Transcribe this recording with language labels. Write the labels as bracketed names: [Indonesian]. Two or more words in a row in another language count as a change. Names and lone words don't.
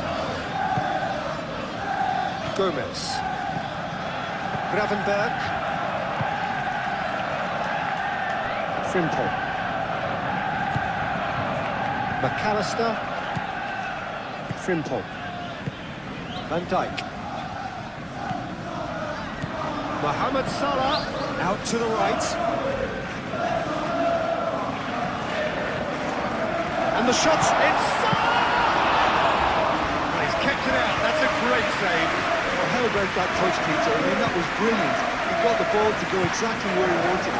[English] Gomez. Gravenberg. Frimpong. McAllister. Frimpong. Van Dijk. Mohamed Salah out to the right. And the shot's inside! He's kept it out. That's a great save. Well, how about that touch, Peter? I mean, that was brilliant. He got the ball to go exactly where he wanted.